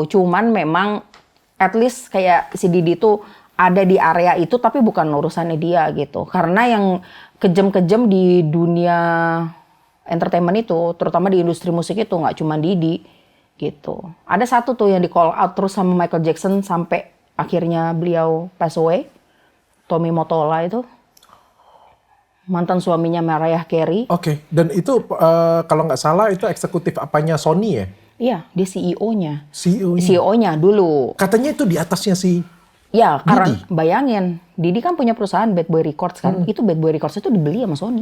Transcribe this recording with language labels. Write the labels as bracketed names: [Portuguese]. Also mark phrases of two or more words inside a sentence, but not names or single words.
[Indonesian] Cuman memang [English] at least [Indonesian] kayak si Didi tuh ada di area itu, tapi bukan urusannya dia gitu. Karena yang kejam-kejam di dunia entertainment itu, terutama di industri musik itu nggak cuma Didi. Gitu. Ada satu tuh yang di [English] call out [Indonesian] terus sama Michael Jackson sampai akhirnya beliau [English] pass away. [Indonesian] Tommy Mottola itu. Mantan suaminya Mariah Carey. Oke. Dan itu kalau nggak salah itu eksekutif apanya Sony ya? Iya, dia CEO-nya. CEO-nya. CEO-nya dulu. Katanya itu di atasnya si Ya, karena Didi. bayangin, Didi kan punya perusahaan Bad Boy Records kan. Itu Bad Boy Records itu dibeli sama Sony.